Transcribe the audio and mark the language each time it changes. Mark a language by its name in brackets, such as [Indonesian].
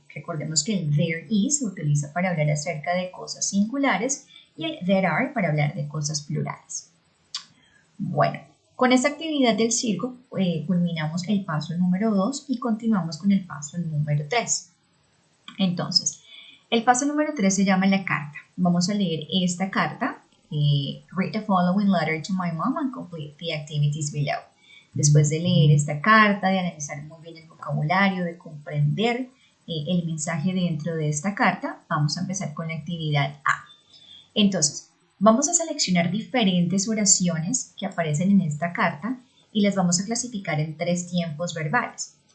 [Spanish] Recordemos que el [English] there is [Spanish] se utiliza para hablar acerca de cosas singulares y el [English] there are [Spanish] para hablar de cosas plurales. Bueno, con esta actividad del circo culminamos el paso número 2 y continuamos con el paso número 3. Entonces, el paso número 3 se llama la carta. Vamos a leer esta carta. [English] Read the following letter to my mom and complete the activities below. [Spanish] Después de leer esta carta, de analizar muy bien el vocabulario, de comprender el mensaje dentro de esta carta, vamos a empezar con la actividad A. Entonces, vamos a seleccionar diferentes oraciones que aparecen en esta carta y las vamos a clasificar en 3 tiempos verbales.